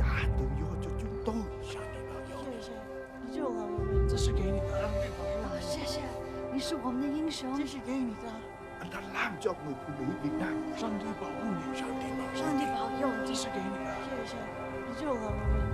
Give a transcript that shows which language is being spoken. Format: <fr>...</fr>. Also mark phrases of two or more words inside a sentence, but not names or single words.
<zh>等以后就都上帝保佑。谢谢，你救了我们。这是给你的，谢谢，你是我们的英雄。这是给你的。</zh> <vi>Anh đã làm cho người phụ nữ Việt Nam.</vi> <zh>上帝保护你，上帝保佑你。上帝保佑你。这是给你的。谢谢，你救了我们。</zh>